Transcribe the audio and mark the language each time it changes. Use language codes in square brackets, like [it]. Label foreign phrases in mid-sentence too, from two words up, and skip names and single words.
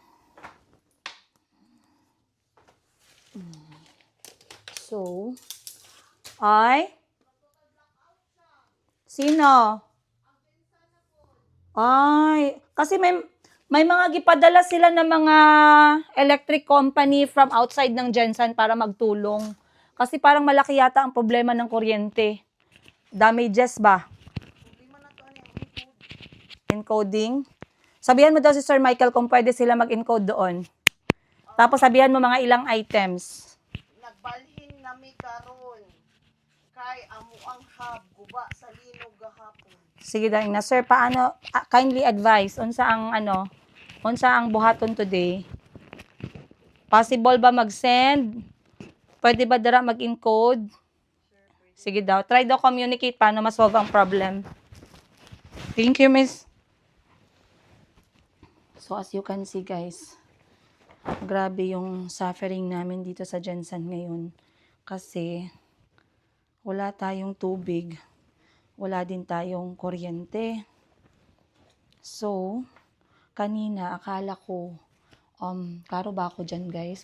[tl] So, sino? Ay, kasi may mga gipadala sila ng mga [en] electric company from outside [tl] ng Gensan para magtulong. Kasi parang malaki yata ang problema ng kuryente. [en] Damages ba? Encoding. [tl] Sabihan mo daw si Sir Michael kung pwede sila mag-encode doon. Tapos sabihan mo mga ilang items. [ceb] Nagbalhin nami karon kay amo ang hub guba sa linog gahapon. Sige daing na sir, paano [en] kindly advise [ceb] unsa ang buhaton today? [en] Possible ba mag-send? [ceb] Pwede ba dara mag-encode? Sige daw, try daw communicate paano ma-solve ang problem. [en] Thank you, miss. So as you can see guys, [tl] grabe yung suffering namin dito sa Gensan ngayon. Kasi wala tayong tubig. Wala din tayong kuryente. So, kanina akala ko, klaro ba ako dyan guys?